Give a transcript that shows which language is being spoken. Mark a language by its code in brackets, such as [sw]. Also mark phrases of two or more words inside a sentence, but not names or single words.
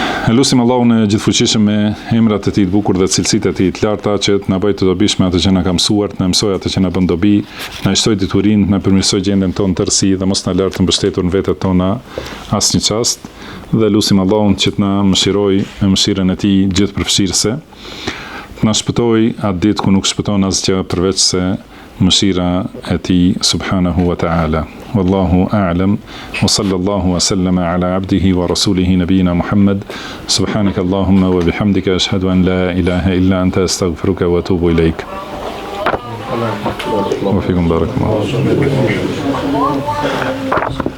[sq] Lusim Allahun e gjithfuqishëm me emrat e tij të bukur dhe cilësitë e tij të larta që të na bëjë të dobishme atë që na ka mësuar, të na mësojë atë që na bën dobi, na shtoj diturinë, na përmirësoj gjendjen tonë tërësi dhe mos na lart të mbështetur në vetët tona asnjë çast. Dhe lusim Allahun që të na mëshirojë me mëshirën e tij gjithëpërfshirëse. Të na shpëtoj atë ditë ku nuk shpëton asgjë përveç se mëshira e tij [ar] سبحانه وتعالى. والله أعلم وصلى الله وسلم على عبده ورسوله نبينا محمد. سبحانك اللهم وبحمدك أشهد أن لا إله إلا أنت أستغفرك وأتوب إليك. وفيكم بارك الله.